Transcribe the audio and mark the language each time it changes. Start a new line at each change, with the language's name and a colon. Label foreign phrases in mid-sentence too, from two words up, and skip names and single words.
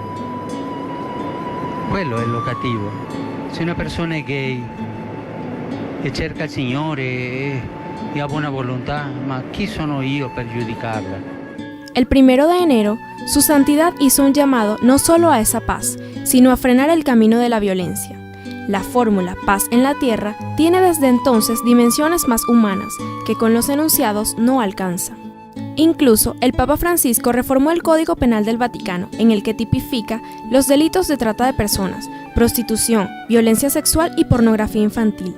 Italian: Quello è lo cattivo. Se una persona è gay e cerca il Signore
Spanish: y a buena voluntad,
Italian: ma chi sono io per giudicarla?
Spanish: El 1 de enero, su santidad hizo un llamado no solo a esa paz, sino a frenar el camino de la violencia. La fórmula paz en la tierra tiene desde entonces dimensiones más humanas que con los enunciados no alcanza. Incluso el Papa Francisco reformó el Código Penal del Vaticano, en el que tipifica los delitos de trata de personas, prostitución, violencia sexual y pornografía infantil.